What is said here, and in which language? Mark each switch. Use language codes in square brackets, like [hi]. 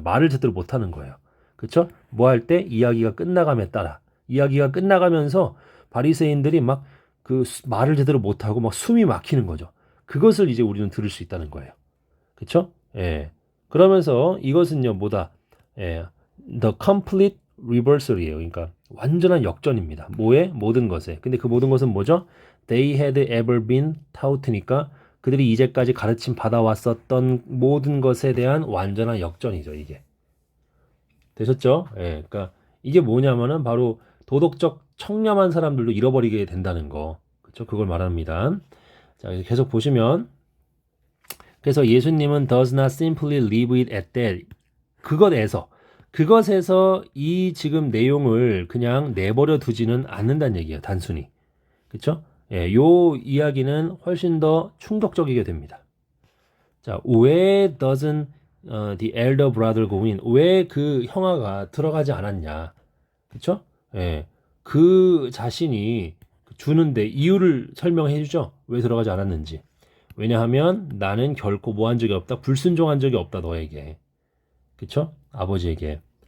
[ko] 말을 제대로 못하는 거예요. 그렇죠? 뭐 할 때 이야기가 끝나감에 따라 이야기가 끝나가면서 바리새인들이 막 말을 제대로 못하고 막 숨이 막히는 거죠. 그것을 이제 우리는 들을 수 있다는 거예요. 그렇죠? 예. 그러면서 이것은요, 뭐다? 예. [en] The complete reversal이에요. [ko] 그러니까 완전한 역전입니다. 뭐에? 모든 것에. 근데 그 모든 것은 뭐죠? [en] They had ever been taught [ko] 니까 그들이 이제까지 가르침 받아왔었던 모든 것에 대한 완전한 역전이죠, 이게. 되셨죠? 예. 그러니까 이게 뭐냐면은 바로 도덕적 청렴한 사람들도 잃어버리게 된다는 거. 그렇죠? 그걸 말합니다. 자, 계속 보시면 그래서 예수님은 [en] does not simply leave it at that. [ko] 그것에서 이 지금 내용을 그냥 내버려 두지는 않는다는 얘기예요. 단순히. 그렇죠? 예, 요 이야기는 훨씬 더 충격적이게 됩니다. 자, 왜 [en] doesn't the elder brother go in? [ko] 왜 그 형아가 들어가지 않았냐? 그렇죠? 예. 그 자신이 주는데 이유를 설명해 주죠. 왜 들어가지 않았는지. 왜냐하면 나는 결코 뭐 한 적이 없다. 불순종한 적이 없다. 너에게. 그쵸? 아버지에게.